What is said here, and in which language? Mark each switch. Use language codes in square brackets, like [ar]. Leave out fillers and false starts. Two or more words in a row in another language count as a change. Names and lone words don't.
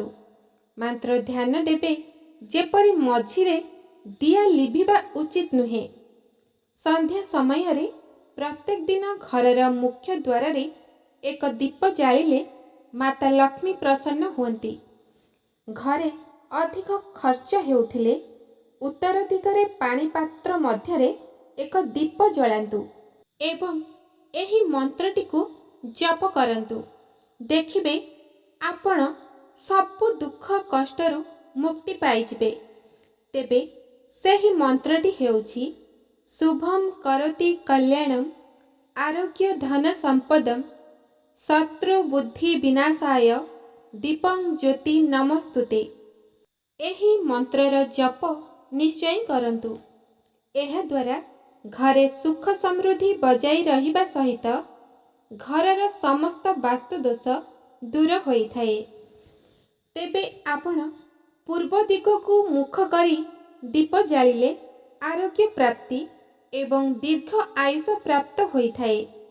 [or] ମାତ୍ର ଧ୍ୟାନ ଦେବେ ଯେପରି ମଝିରେ ଦିଆ ଲିଭିବା ଉଚିତ ନୁହେଁ। ସନ୍ଧ୍ୟା ସମୟରେ ପ୍ରତ୍ୟେକ ଦିନ ଘରର ମୁଖ୍ୟ ଦ୍ୱାରରେ ଏକ ଦୀପ ଜାଳିଲେ ମାତା ଲକ୍ଷ୍ମୀ ପ୍ରସନ୍ନ ହୁଅନ୍ତି। ଘରେ ଅଧିକ ଖର୍ଚ୍ଚ ହେଉଥିଲେ ଉତ୍ତର ଦିଗରେ ପାଣି ପାତ୍ର ମଧ୍ୟରେ ଏକ ଦୀପ ଜଳାନ୍ତୁ ଏବଂ ଏହି ମନ୍ତ୍ରଟିକୁ ଜପ କରନ୍ତୁ। ଦେଖିବେ ଆପଣ ସବୁ ଦୁଃଖ କଷ୍ଟରୁ ମୁକ୍ତି ପାଇଯିବେ। ତେବେ ସେହି ମନ୍ତ୍ରଟି ହେଉଛି [sa] शुभम करोति कल्याणम आरोग्य धन संपदम शत्रु बुद्धि विनाशाय दीपं ज्योति नमस्तुते। [or] ଏହି ମନ୍ତ୍ରର ଜପ ନିଶ୍ଚୟ କରନ୍ତୁ। ଏହା ଦ୍ୱାରା ଘରେ ସୁଖ ସମୃଦ୍ଧି ବଜାୟ ରହିବା ସହିତ ଘରର ସମସ୍ତ ବାସ୍ତୁ ଦୋଷ ଦୂର ହୋଇଥାଏ। ତେବେ ଆପଣ ପୂର୍ବ ଦିଗକୁ ମୁଖ କରି ଦୀପ ଜାଳିଲେ ଆରୋଗ୍ୟ ପ୍ରାପ୍ତି ଏବଂ ଦୀର୍ଘ ଆୟୁଷ ପ୍ରାପ୍ତ ହୋଇଥାଏ।